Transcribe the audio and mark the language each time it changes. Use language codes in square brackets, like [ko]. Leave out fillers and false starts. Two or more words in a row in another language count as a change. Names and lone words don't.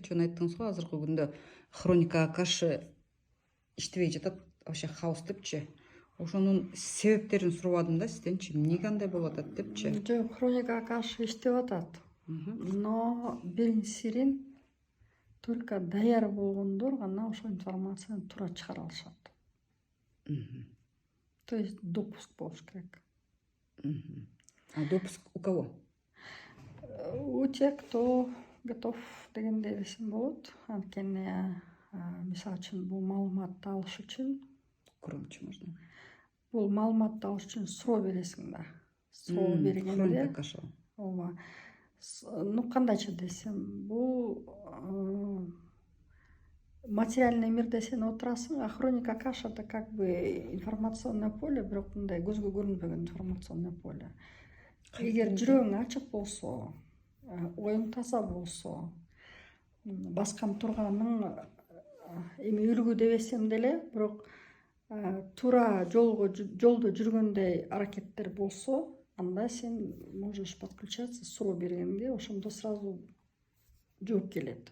[ky] Кечүүн айттыңыз го, азыркы күндө хроникага каршы иштебей жатат, [ru] вообще хаос [ky] депчи. Ошонун себептерин сурабадым да сизденчи, эмнеге андай болуп атат депчи. Жок, хроникага каршы иштеп атат. Но биринчисин только даяр болгондор гана ошол информацияны туура чыгара алышат. [ru] То есть [ky] допуск болуш керек. [ru] А допуск у кого? У тех, кто готов [ky] дегендей десем болот. Анткени мисалы үчүн бул маалыматты алыш үчүн, [ru] Громче можно. [ky] бул маалыматты алыш үчүн суроо бересиң да. Суроо Хроника бергенде, каша. ооба, кандайча десем, бул материальный мирде сен отурасың, [ru] а хроника каша это как бы информационное поле, [ky] бирок мындай көзгө көрүнбөгөн [ru] информационное поле. [ky] Эгер жүрөгүң ачык болсо, оюң таза болсо, баскан турганың эми үлгү дебесем деле, бирок туура жолдо жүргөндөй аракеттер болсо, анда сен [ru] можешь подключаться, [ky] суроо бергенде ошондо сразу жооп келет.